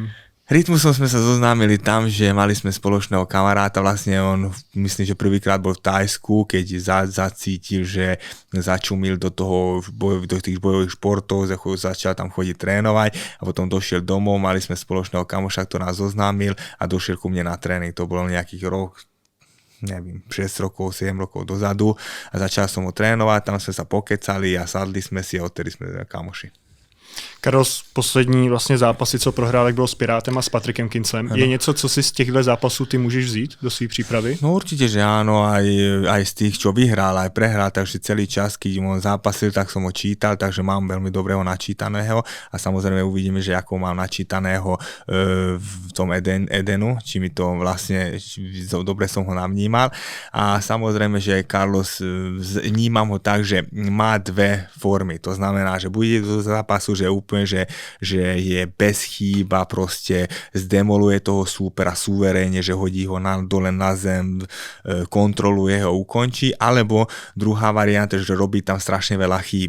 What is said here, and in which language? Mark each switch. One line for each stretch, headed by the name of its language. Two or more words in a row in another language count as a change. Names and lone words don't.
Slovak: Rytmusom sme sa zoznámili tam, že mali sme spoločného kamaráta, vlastne on myslím, že prvýkrát bol v Thajsku, keď zacítil, že začumil do tých bojových športov, začal tam chodiť trénovať a potom došiel domov, mali sme spoločného kamoša, ktorý nás zoznámil a došiel ku mne na tréning, to bolo nejakých neviem, 6 rokov, 7 rokov dozadu a začal som ho trénovať, tam sme sa pokecali a sadli sme si a odtedy sme kamoši.
Czech: Carlos, poslední vlastně zápasy, co prohrál, jak bylo s Pirátem a s Patrikem Kinclem. Je něco, co si z těchto zápasů ty můžeš vzít do svých přípravy?
Slovak: No určite, že áno, aj z tých, čo vyhral, aj prehral, takže celý čas, keď on zápasil, tak som ho čítal, takže mám veľmi dobrého načítaného a samozrejme uvidíme, že ako mám načítaného v tom Edenu, či mi to vlastne, dobre som ho navnímal a samozrejme, že Carlos, vnímam ho tak, že má dve formy, to znamená, že bude do zápasu, že úplne, že je bez chýba, proste zdemoluje toho súpera suverénne, že hodí ho dole na zem, kontroluje ho, ukončí, alebo druhá varianta, že robí tam strašne veľa chýb.